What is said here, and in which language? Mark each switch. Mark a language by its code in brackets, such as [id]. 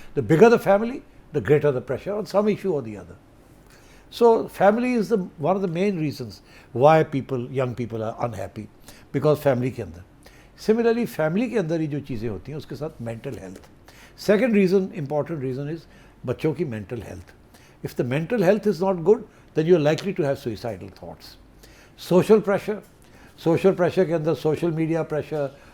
[en] The bigger the family the greater the pressure on some issue or the other. So family is one of the main reasons why young people are unhappy, because family کے اندر. [ur] Similarly family کے اندر ہی جو چیزیں ہوتی ہیں اس کے ساتھ mental health. [en] Second reason, important reason is [ur] بچوں کی [en] mental health. If the mental health is not good, then you are likely to have suicidal thoughts. Social pressure کے اندر social media pressure,